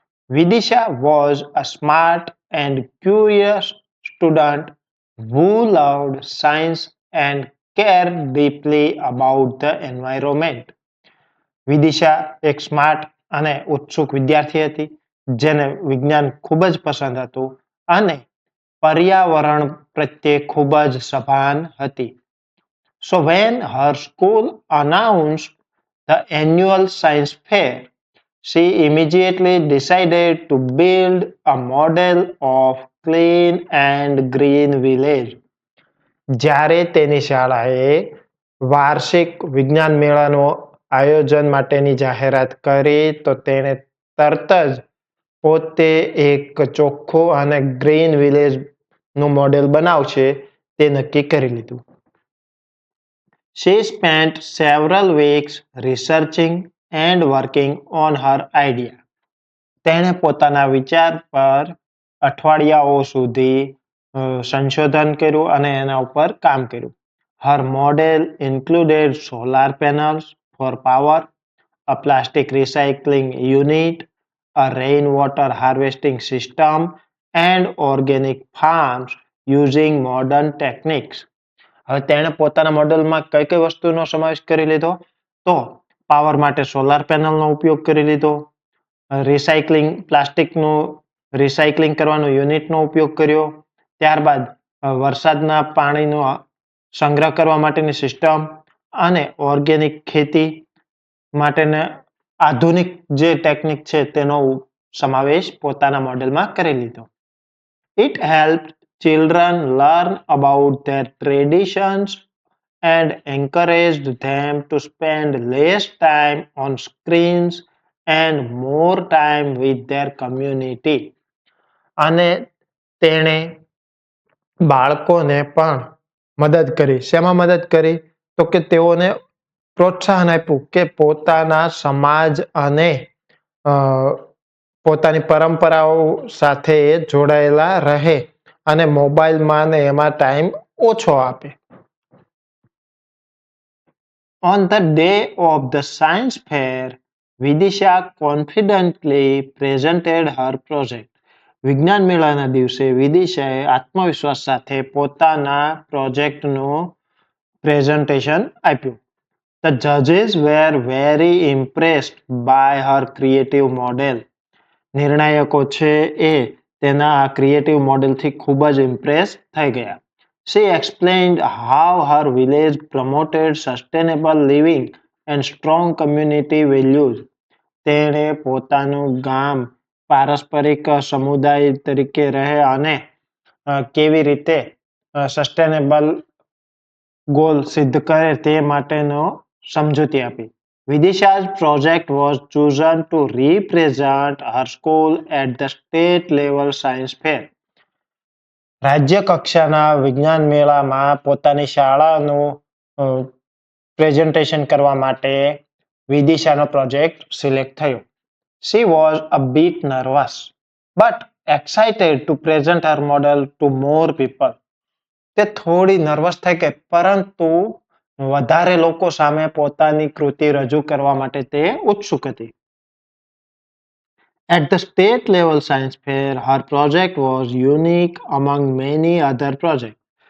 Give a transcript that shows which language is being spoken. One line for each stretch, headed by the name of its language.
English: Vidisha was a smart and curious student who loved science and cared deeply about the environment.
Gujarati: Vidisha એક smart અને ઉત્સુક વિદ્યાર્થી હતી જેને વિજ્ઞાન ખૂબ જ પસંદ હતું અને પર્યાવરણ પ્રત્યે ખૂબ જ સભાન હતી.
English: So when her school announced the annual science fair, she immediately decided to build a model of clean and green village.
Gujarati: જ્યારે તેની શાળાએ વાર્ષિક વિજ્ઞાન મેળાનો આયોજન માટેની જાહેરાત કરી તો તેણે તરત જ પોતે એક ચોખ્ખું અને ગ્રીન વિલેજ નું મોડેલ બનાવશે તે નક્કી કરી લીધું.
English: She spent several weeks researching and working on her idea.
Gujarati: તેણે પોતાના વિચાર પર અઠવાડિયાઓ સુધી સંશોધન કર્યું અને એના ઉપર કામ કર્યું.
English: Her model included solar panels for power, a plastic recycling unit, a rainwater harvesting system, and organic farms using modern techniques.
Gujarati: હવે તેણે પોતાના મોડેલમાં કઈ કઈ વસ્તુનો સમાવેશ કરી લીધો તો પાવર માટે સોલાર પેનલનો ઉપયોગ કરી લીધો. રિસાયકલિંગ પ્લાસ્ટિકનું રિસાયકલિંગ કરવાનો યુનિટનો ઉપયોગ કર્યો. ત્યારબાદ વરસાદના પાણીનો સંગ્રહ કરવા માટેની સિસ્ટમ અને ઓર્ગેનિક ખેતી માટેના આધુનિક જે ટેકનિક છે તેનો સમાવેશ પોતાના મોડેલમાં કરી લીધો.
English: It helped children learn about their traditions and encouraged them to spend less time on screens and more time with their community.
Gujarati: અને તેણે બાળકોને પણ મદદ કરી. શેમાં મદદ કરી તો કે તેઓને પ્રોત્સાહન આપ્યું કે પોતાના સમાજ અને પોતાની પરંપરાઓ સાથે જોડાયેલા રહે અને મોબાઈલમાં ને એમાં ટાઈમ ઓછો આપે.
English: On the day of the science fair, Vidisha confidently presented her project.
Gujarati: વિજ્ઞાન મેળાના દિવસે વિદિશાએ આત્મવિશ્વાસ સાથે પોતાના પ્રોજેક્ટનું પ્રેઝન્ટેશન આપ્યું.
English: The judges were very impressed by her creative model.
Gujarati: નિર્ણાયકો છે એ તેના આ ક્રિએટિવ મોડેલથી ખૂબ જ ઇમ્પ્રેસ થઈ ગયા.
English: She explained how her village promoted sustainable living and strong community values.
Gujarati: તેણે પોતાનું ગામ પારસ્પરિક સમુદાય તરીકે રહે અને કેવી રીતે સસ્ટેનેબલ ગોલ સિદ્ધ કરે તે માટેનો સમજૂતી આપી.
English: Vidisha's project was chosen to represent her school at the state level science fair.
Gujarati: રાજ્ય કક્ષાના વિજ્ઞાન મેળામાં પોતાની શાળાનું પ્રેઝન્ટેશન કરવા માટે વિદિશાનો પ્રોજેક્ટ સિલેક્ટ થયો.
English: She was a bit nervous, but excited to present her model to more people.
Gujarati: તે થોડી નર્વસ થઈ ગઈ, પરંતુ વધારે લોકો સામે પોતાની કૃતિ રજૂ કરવા માટે તે ઉત્સુક હતી.
English: At the state level science fair, her project was unique among many other projects.